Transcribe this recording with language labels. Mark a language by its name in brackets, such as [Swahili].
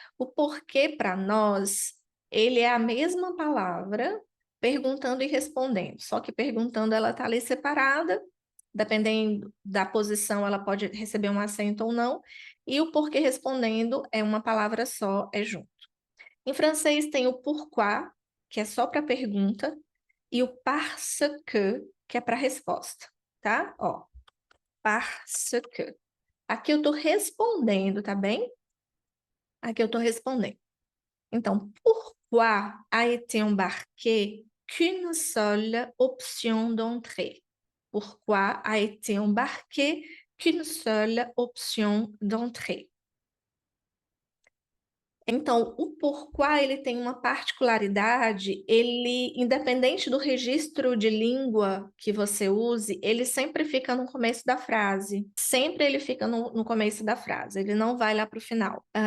[Portuguese] O porquê para nós, ele é a mesma palavra, perguntando e respondendo, só que perguntando ela está ali separada, dependendo da posição ela pode receber um acento ou não, e o porquê respondendo é uma palavra só, é junto. Em francês tem o pourquoi, que é só para pergunta, e o parce que é para resposta, tá? Ó, parce que. Aqui eu estou respondendo, tá bem? Aqui eu estou respondendo. [French] Então, pourquoi a été embarqué qu'une seule option d'entrée? Pourquoi a été embarqué qu'une seule option d'entrée? [Portuguese] Então, o porquê ele tem uma particularidade, ele, independente do registro de língua que você use, ele sempre fica no começo da frase. Sempre ele fica no começo da frase, ele não vai lá para o final.